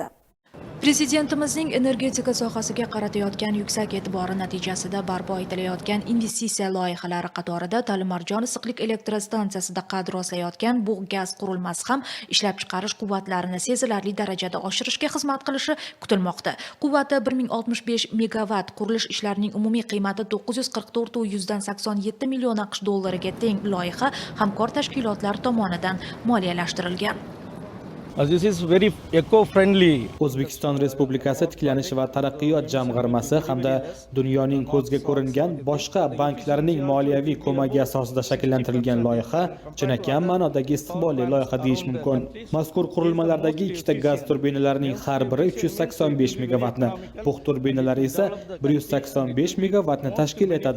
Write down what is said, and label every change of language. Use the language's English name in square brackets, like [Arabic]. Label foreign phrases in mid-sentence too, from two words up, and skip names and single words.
[Uzbek] Prezidentimizning energetika sohasiga qaratayotgan yuksak e'tibori natijasida barpo etilayotgan investitsiya loyihalari qatorida Talimarjon issiqlik elektr stansiyasida qad rostlayotgan bug' gaz qurilmasi ham ishlab chiqarish quvvatlarini sezilarli darajada oshirishga xizmat qilishi kutilmoqda. Quvvati 1065 megawatt, qurilish ishlarining umumiy qiymati 944,187 million AQSh dollariga teng loyiha hamkor tashkilotlar tomonidan moliyalashtirilgan. [English] This is very eco-friendly. [Uzbek] O'zbekiston Respublikasi tiklanish va taraqqiyot jamg'armasi hamda dunyoning ko'zga ko'ringan boshqa banklarining moliyaviy ko'magi asosida shakllantirilgan loyiha chinakam ma'nodagi istiqbolli loyiha deyish mumkin. Mazkur qurilmalardagi ikkita gaz turbinalarining har biri 385 megawattni, bug' turbinalari esa 185 megawattni tashkil etadi.